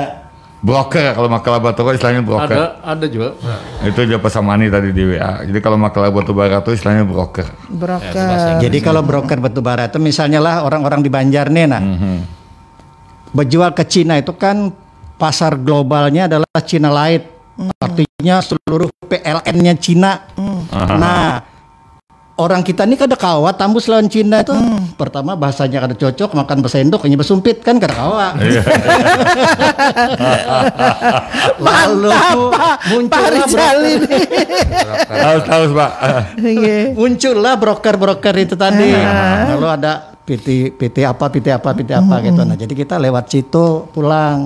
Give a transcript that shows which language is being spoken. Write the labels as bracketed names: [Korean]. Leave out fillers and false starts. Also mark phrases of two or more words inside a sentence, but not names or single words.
[Indonesian] Broker kalau maklar batubara istilahnya broker. Ada juga. Itu aja pesamani tadi di WA. Jadi kalau maklar batubara itu istilahnya broker. Jadi kalau broker batubara itu misalnya lah orang-orang di Banjar nih berjual ke Cina itu kan pasar globalnya adalah Cina Light. Artinya seluruh PLN-nya Cina. [Banjar] Nah, orang kita ini kada kawa tambus lawan Cina itu. Pertama bahasanya kada cocok, makan besendok hanya besumpit kan kada kawa. [Indonesian] Lalu muncullah Pak. Muncullah broker-broker itu tadi. Lalu ada PT apa gitu. Nah, jadi kita lewat situ pulang.